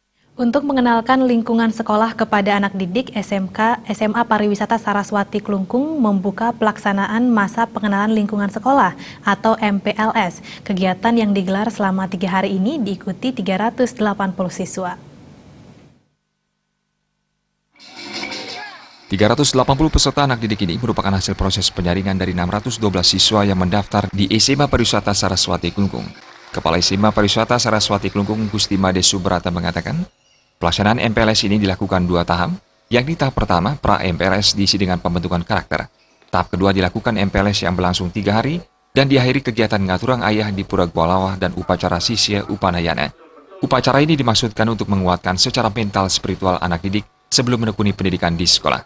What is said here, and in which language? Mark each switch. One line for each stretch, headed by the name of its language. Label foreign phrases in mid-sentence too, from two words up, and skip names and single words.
Indonesian: Untuk mengenalkan lingkungan sekolah kepada anak didik, SMA Pariwisata Saraswati Klungkung membuka pelaksanaan masa pengenalan lingkungan sekolah atau MPLS. Kegiatan yang digelar selama 3 hari ini diikuti 380 siswa. 380 peserta anak didik ini merupakan hasil proses penyaringan dari 612 siswa yang mendaftar di SMA Pariwisata Saraswati Klungkung. Kepala SMA Pariwisata Saraswati Klungkung Gusti Made Subrata mengatakan, pelaksanaan MPLS ini dilakukan 2 tahap, yakni tahap pertama pra-MPLS diisi dengan pembentukan karakter. Tahap kedua dilakukan MPLS yang berlangsung 3 hari dan diakhiri kegiatan
Balinese: ngaturang ayah
Indonesian: di Pura Gwalawah dan upacara Sisya Upanayana. Upacara ini dimaksudkan untuk menguatkan secara mental spiritual anak didik sebelum menekuni pendidikan di sekolah.